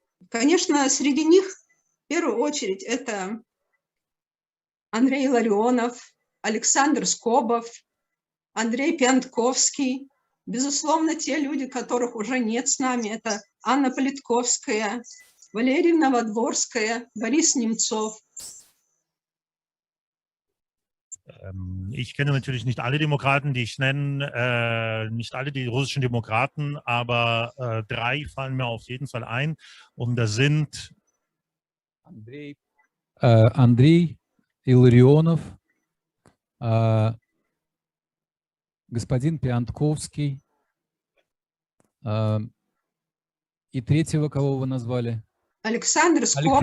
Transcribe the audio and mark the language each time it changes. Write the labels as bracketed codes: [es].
[ru] Конечно, среди них в первую очередь это Андрей Илларионов, Александр Скобов, Андрей Пиантковский. Безусловно, те люди, которых уже нет с нами, это Анна Политковская, Валерия Новодворская, Борис Немцов. [de] Ich kenne natürlich nicht alle Demokraten, die ich nenne, nicht alle die russischen Demokraten, aber 3 fallen mir auf jeden Fall ein. Und das sind [ru] Андрей Илларионов, господин Пиантковский, и третьего, кого вы назвали? Александр Скобов.